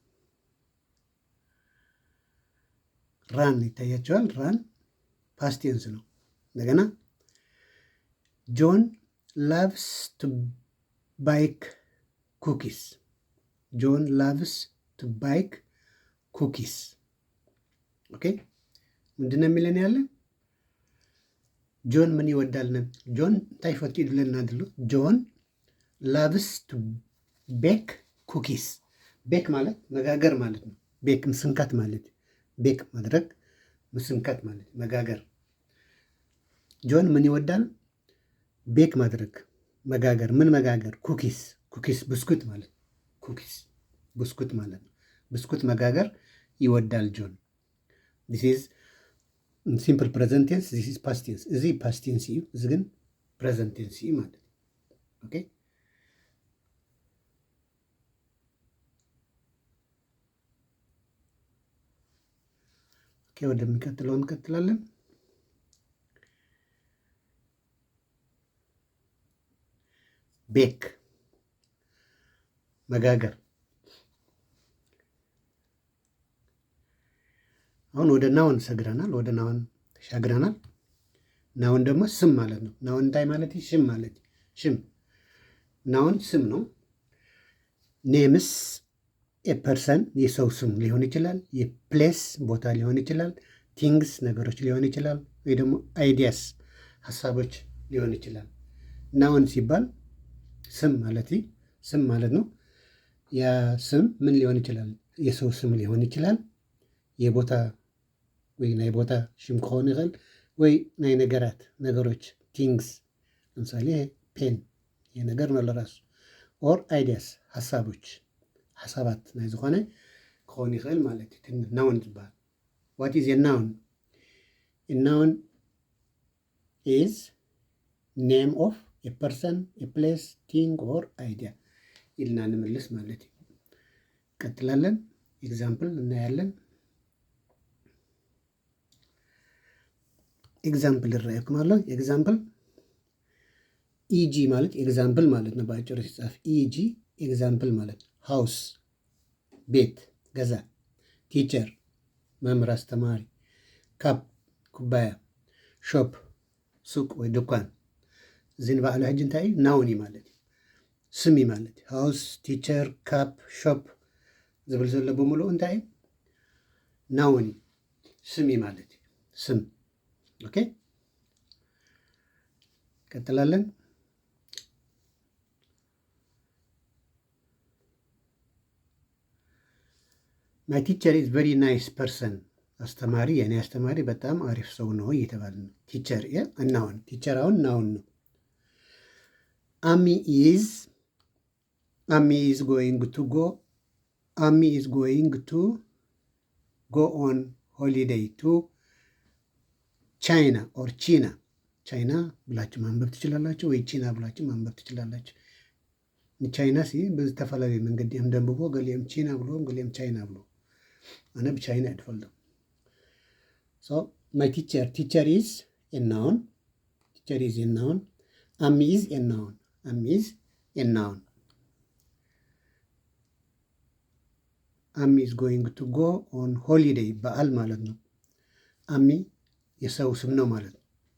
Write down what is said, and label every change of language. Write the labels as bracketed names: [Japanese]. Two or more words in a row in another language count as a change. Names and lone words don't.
[English] ራን ይታያቸዋል። Ran past tense ነው። እንደገና John loves to bake cookies። John loves to bake cookies። ኦኬ [Amharic] ምንድነው የሚለን ያለ? ጆን ምን ይወዳል? [Tigrinya] ጆን እንታይ ፈትዩ ድለና ድሎ [English] John loves to bake cookies። [Amharic] ቤክ ማለት መጋገር ማለት ነው። ቤክ ምስንካት ማለት፣ ቤክ ማድረግ፣ ምስንካት ማለት መጋገር። ጆን ምን ይወዳል? ቤክ ማድረግ፣ መጋገር። ምን መጋገር? ኩኪስ ብስኩት ማለት ኩኪስ ብስኩት ማለት ነው። ብስኩት መጋገር ይወዳል ጆን። [English] This is simple present tense፣ this is past tense። [Tigrinya] እዚ ፓስት ቴንስ እዩ፣ እዚ ግን ፕሬዘንት ቴንስ እዩ [Amharic] ማለት ነው። ኦኬ ወደሚቀጥለው እንቀጥላለን። ቤክ መጋገር። አሁን ወደ ናውን ሰግረናል፣ ወደ ናውን ተሻግረናል። ናውን ደግሞ ስም ማለት ነው። ናውን እንታይ ማለት? ሽም ማለት። ሽም ናውን ስም ነው። ኔምስ የፐርሰን የሰው ስም ሊሆን ይችላል። የፕሌስ ቦታ ሊሆን ይችላል። ቲንግስ ነገሮች ሊሆን ይችላል። ወይ ደግሞ አይዲያስ ሀሳቦች ሊሆን ይችላል። ናውን ሲባል ስም ማለት ነው። ያ ስም ምን ሊሆን ይችላል? የሰው ስም ሊሆን ይችላል። [Tigrinya] የቦታ ወይ ናይ ቦታ ሽም ክኸውን ይኽእል፣ ወይ ናይ ነገሮች ቲንግስ። [Amharic] ለምሳሌ ፔን የነገር ነው ለራሱ። [Tigrinya] ኦር አይዲያስ ሓሳባት ናይ ዝኾነ ክኸውን ይኽእል ማለት እዩ። ናውን ዝበሃል [English] What is noun? Noun is name of person place thing or idea [Tigrinya] ኢልና ንምልስ ማለት እዩ። [Amharic] ቀጥላለን። ኤግዛምፕል እናያለን። [Tigrinya] ኤግዛምፕል ይረአየኩም ኣሎ። [Amharic] ኤግዛምፕል ኢጂ ማለት ኤግዛምፕል ማለት ነው። በአጭሩ ሲጻፍ ኢጂ ኤግዛምፕል ማለት ነው። ሃውስ ቤት፣ ገዛ። ቲቸር መምህር፣ አስተማሪ። ካፕ ኩባያ። ሾፕ ሱቅ ወይ ድኳን። [Tigrinya] እዚ ንባዕሉ ሕጂ እንታይ እዩ? ናውን ማለት እዩ፣ ስም ማለት እዩ። ሃውስ፣ ቲቸር፣ ካፕ፣ ሾፕ ዝብል ዘሎ ብምሉእ እንታይ እዩ? ናውን ስም ማለት እዩ። [Amharic] ስም። ኦኬ ቀጥላለን። [English] My teacher is very nice person። [Amharic] አስተማሪ የኔ አስተማሪ በጣም አሪፍ ሰው ነው እየተባለ ነው። ቲቸር ናውን። ቲቸር አሁን ናውን ነው። [English] Amy is going to go on holiday to China or China። [Amharic] ቻይና ብላችሁ ማንበብ ትችላላችሁ፣ ወይ ቺና ብላችሁ ማንበብ ትችላላችሁ። [Tigrinya] ቻይና ብዝተፈላለዩ መንገዲ እዮም ደንብቦ፣ ገሊኦም ቺና ብሎ፣ ገሊኦም ቻይና ብሎ። ኣነ ብቻይና ይድፈልዶ። [English] So my teacher is noun። Amy is a noun። Amy is a noun። Amy is going to go on holiday [Amharic] በዓል ማለት ነው። አሚ የሰው ስም ነው ማለት ነው።